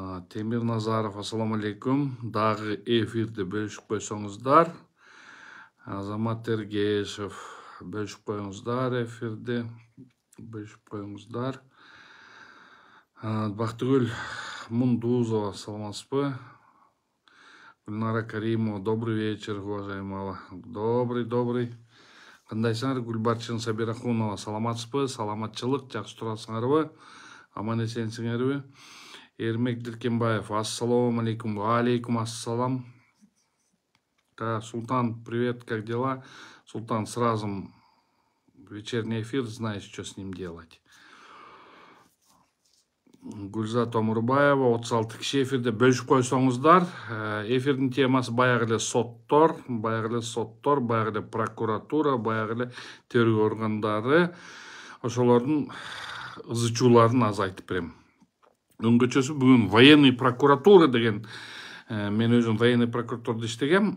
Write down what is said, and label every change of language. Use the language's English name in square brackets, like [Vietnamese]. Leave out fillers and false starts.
[Kyrgyz] Темир Назаров, ассаламу алейкум. Дагы эфирде бөлүшүп койсоңуздар. Азамат Ергешев, бөлүшүп коюңуздар эфирде. Бөлүшүп коюңуздар. Бактыгүл Мундузова, саламатсызбы? [Russian] Гүлнара Каримова, добрый вечер, уважаемая. Добрый. [Kyrgyz] Кандайсыңар? Гүлбарчын Сабирахунова, саламатсызбы? Саламатчылык, жакшы турасыңарбы? Аман эсенсиңерби? Эрмек Диркенбаев, ассаламу алейкум. Ва алейкум ассалам. [Russian] Султан, привет, как дела? Султан, сразу вечерний эфир, знаешь, что с ним делать. [Kyrgyz] Гүлзат Омурбаева, 36 киши эфирде бөлүшүп койсоңуздар. Эфирдин темасы баягы эле соттор, баягы эле прокуратура, баягы эле тергөө органдары. Ошолордун ызы чууларын аз айтып берем. Өңгөчөсү бүгүн военный прокуратура деген, мен өзүм военный прокуратурада иштегем.